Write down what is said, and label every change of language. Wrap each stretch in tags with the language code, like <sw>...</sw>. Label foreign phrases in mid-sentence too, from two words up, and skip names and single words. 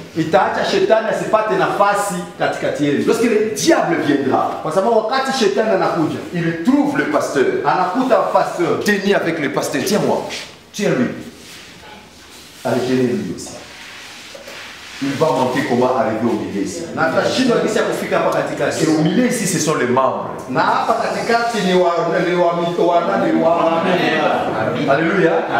<sw>Itaacha shetani asipate nafasi katikati yenu.</sw> <fr>Lorsque le diable viendra,</fr> <sw>kwa sababu wakati shetani anakuja,</sw> <fr>il trouve le pasteur.</fr> <sw>Anakuta pasteur.</sw> <fr>Tenez avec le pasteur, tiens-moi. Tiens-lui. Allez, tenez-lui aussi. Il va manquer comment arriver au milieu ici. Et au milieu ici, ce sont les membres. Alléluia.</fr>